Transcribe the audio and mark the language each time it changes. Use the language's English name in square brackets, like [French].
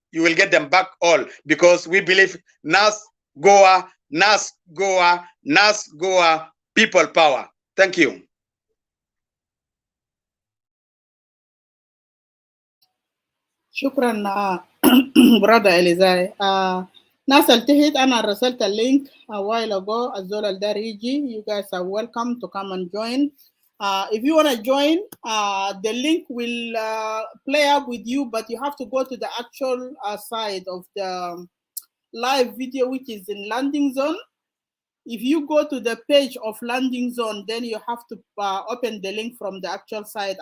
[English] You will get them back all, because we believe NAS, Goa, NAS, Goa, NAS, Goa, people power. Thank you. [Arabic] شكرا [English] brother [Arabic] Elizai. ناس التهت أنا رسلت اللينك [English] a while ago. [Arabic] الزول الدار يجي. [English] You guys are welcome to come and join. If you want to join, the link will play up with you, but you have to go to the actual side of the live video, which is in landing zone. If you go to the page of landing zone, then you have to open the link from the actual site.